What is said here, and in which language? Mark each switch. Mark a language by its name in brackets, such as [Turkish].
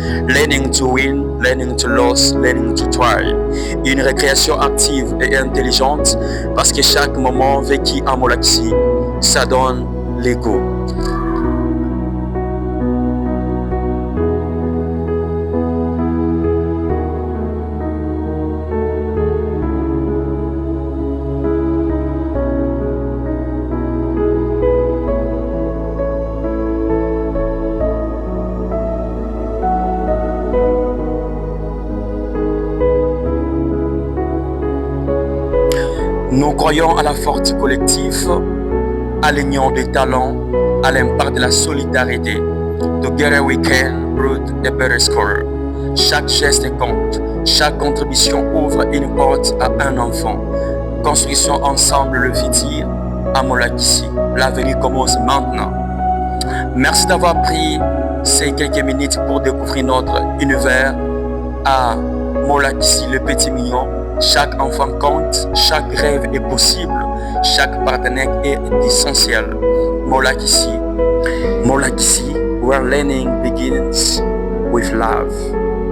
[English] Learning to win, learning to lose, learning to try. [French] Une récréation active et intelligente parce que chaque moment vécu à Molaxi, ça donne les goûts. Nous croyons à la force collective, à l'union des talents, à l'impact de la solidarité. [English] Together we can build a better school. [French] Chaque geste compte, chaque contribution ouvre une porte à un enfant. Construisons ensemble le futur à Molakisi. L'avenir commence maintenant. Merci d'avoir pris ces quelques minutes pour découvrir notre univers à Molakisi, le petit mignon. Chaque enfant compte, chaque rêve est possible, chaque partenaire est essentiel. [English] Molakisi, where learning begins with love.